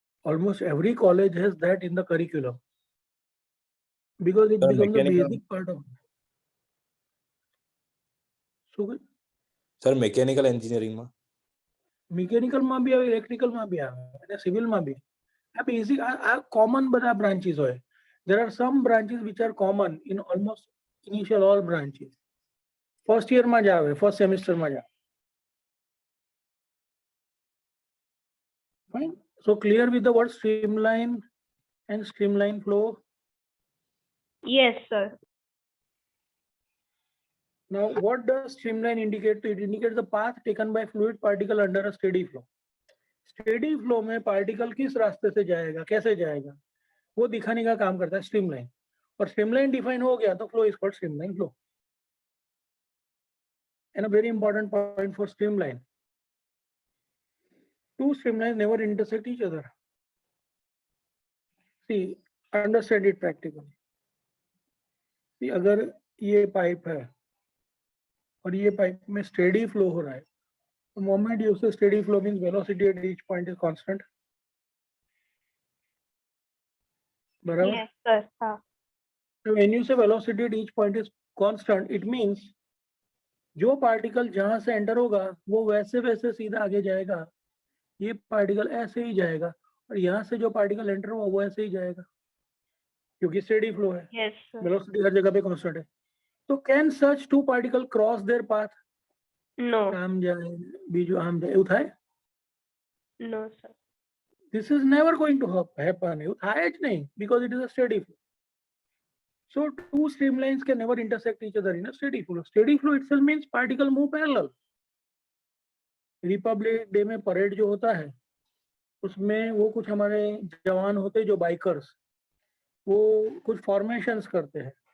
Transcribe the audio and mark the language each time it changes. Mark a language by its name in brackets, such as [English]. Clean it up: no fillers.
[English] almost every college has that in the curriculum because it [Gujarati] sir [English] becomes a mechanical basic part of. [Gujarati] શું કહ્યું? Sir mechanical એન્જિનિયરિંગમાં મિકેનિકલમાં બી આવે, ઇલેક્ટ્રિકલમાં બી આવે અને સિવિલમાં બી. આ બેઝિક આ કોમન બધા બ્રાન્ચીસ હોય. [English] There are some branches which are common in almost initial all branches. [Gujarati] First યરમાં જ આવે, ફર્સ્ટ સેમિસ્ટરમાં જ આવે. [English] Fine. So clear with the word streamline and streamline flow. Yes, sir. Now, what does streamline indicate? It indicates the path taken by fluid particle under a steady flow. [Hindi] Steady flow में particle किस रास्ते से जाएगा, कैसे जाएगा, वो दिखाने का काम करता है streamline. और streamline define हो गया तो flow is called streamline flow. [English] And a very important point for streamline: two streamlines never intersect each other. See, understand it practically. See, [Hindi] अगर ये पाइप है और ये पाइप में स्टेडी फ्लो हो रहा है, [English] the moment you say steady flow means velocity at each point is constant. [Hindi] बराबर? [English] Yes, sir. हाँ. So when you say velocity at each point is constant, it means [Hindi] जो पार्टिकल जहां से enter होगा वो वैसे वैसे सीधा आगे जाएगा, ये पार्टिकल ऐसे ही जाएगा, और यहाँ से जो पार्टिकल एंटर हुआ वो ऐसे ही जाएगा, क्योंकि स्टेडी फ्लो है, [English] Yes, sir. [Hindi] वेलोसिटी हर जगह पे कांस्टेंट है. [English] तो can such two particle cross their path? No. [Gujarati] આમ જાય બીજું આમ જાય, એવું થાય? [English] No, sir. This is never going to happen. [Gujarati] એવું થાય જ નહીં, [English] because it is a steady flow. So two streamlines can never intersect each other in a steady flow. Steady flow itself means particle move parallel. [Hindi] Republic day में parade जो होता है उसमें वो कुछ हमारे जवान होते हैं जो बाइकर्स, वो कुछ फॉर्मेशंस करते हैं.